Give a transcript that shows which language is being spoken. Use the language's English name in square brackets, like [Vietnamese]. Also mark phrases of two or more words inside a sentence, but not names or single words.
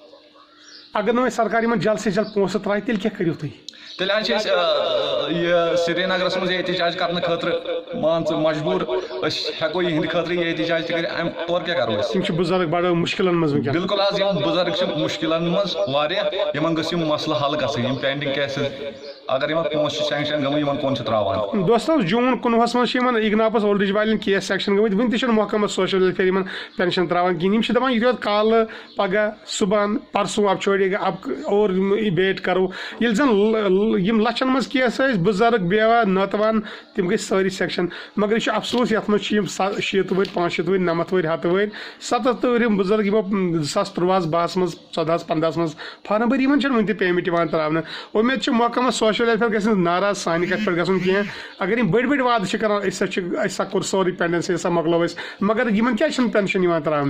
[Kashmiri] اگر نہٕ سرکار یمن جلد سے جلد پونٛسہٕ ترٛایہِ تیٚلہِ کیٛاہ کٔرِو تُہۍ تیٚلہِ حظ چھِ أسۍ یہِ سرینگرس منٛز احتجاج کرنہٕ خٲطرٕ مان ژٕ مجبوٗر أسۍ ہٮ۪کو یِہنٛدِ خٲطرٕ یہِ احتجاج تہِ کٔرِتھ امہِ طور کیٛاہ کرو أسۍ یِم چھِ بُزرگ بڑٕ مُشکلن منٛز وٕنکٮ۪ن بالکل حظ یِم بُزرگ چھِ مُشکلن منٛز واریاہ یِمن گٔژھ یِم مسلہٕ حل گژھٕنۍ یِم [English] pending cases [Kashmiri] اگر یِمن پونٛسہٕ چھِ سینکشن گٔمٕتۍ یِمن کُن چھِ تراوان دوستو جوٗن 19 منٛز چھِ یِمن اگناپس [English] old age [Kashmiri] والٮ۪ن کیس سیکشن گٔمٕتۍ وُنہِ تہِ چھُنہٕ محکمہ سوشل ویلفیئر یِمن پینشن تراوان کِہینۍ یِم چھِ دپان یہِ یوت کالہٕ پگہہ صبحن پرسوں [Urdu] اب چھوڑے گا اب اور ویٹ کرو [Kashmiri] ییٚلہِ زن یِم لچھن منٛز کیس ٲسۍ بُزرگ بیوا نٲتوان تِم گٔے سٲری سیکشن مگر یہِ چھُ افسوس یتھ منٛز چھِ یِم 6 وٕرۍ 65 وٕرۍ 90 وٕرۍ 100 وٕرۍ 77 وٕرِم بُزرگ یِمو 2013 12 منٛز 14 15 منٛز فارم بٔرۍ یِمن چھنہٕ وُنہِ تہِ پیمنٹ یِوان تراونہٕ اُمید چھِ محکمہ سوشل ویلفیئر گژھِ نہٕ ناراض سانہِ کتھِ پٮ۪ٹھ گژھُن کینٛہہ اگر یِم بٔڑۍ بٔڑۍ وعدٕ چھِ کران أسۍ ہسا کوٚر سورُے پینڈنسی ہسا مۄکلو أسۍ مگر یِمن کیازِ چھنہٕ پینشن یِوان تراونہٕ